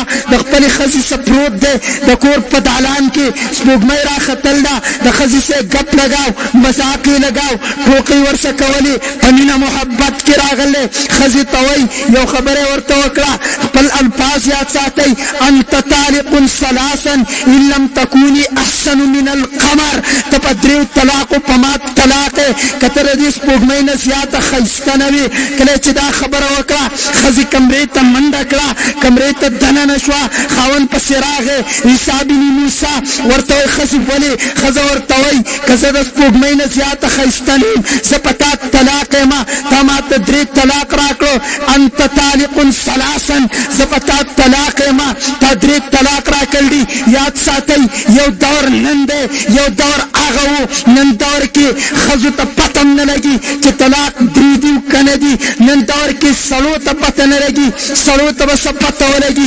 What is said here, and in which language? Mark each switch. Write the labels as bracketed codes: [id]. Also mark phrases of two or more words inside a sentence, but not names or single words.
[ps] د خپلې ښځې څه پروت دی، د کور په دالان کې سپوږمۍ راختل ده، د ښځې څه ګپ لګاو، مذاق یې لګاو، ټوکې ورسه کولې، په مینه محبت کې راغلی. ښځې ته وایي یو خبره ورته وکړه، خپل الفاظ یاد ساتئ. [ar] انت طالق ثلاثا ان لم تكوني احسن من القمر. [ps] ته په دریو طلاقو په ما طلاق یې، که ته د دې سپوږمۍ نه زیاته ښایسته نه وې. کله چې دا خبره وکړه ښځې کمرې ته منډه کړه، کمرې ته دننه شوه، خاوند پسې راغی. عیسی بن موسی ورته وایي ښځې ولې؟ ښځه ورته وایي که زه د سپوږمۍ نه زیاته ښایسته نه یم، زه په تا طلاق یم، تا ما ته درې طلاق راکړو. [ar] انت طالق ثلاثا، [ps] زه په تا طلاق یم، تا درې طلاق راکړي. یاد ساتئ یو دور نن دی، یو دور هغه و نن دور کې ښځو ته پته نه لګي چې طلاق درې دي که نه دي. نن دور کې سړو ته پته نه لګي، سړو ته به څه پته ولګي.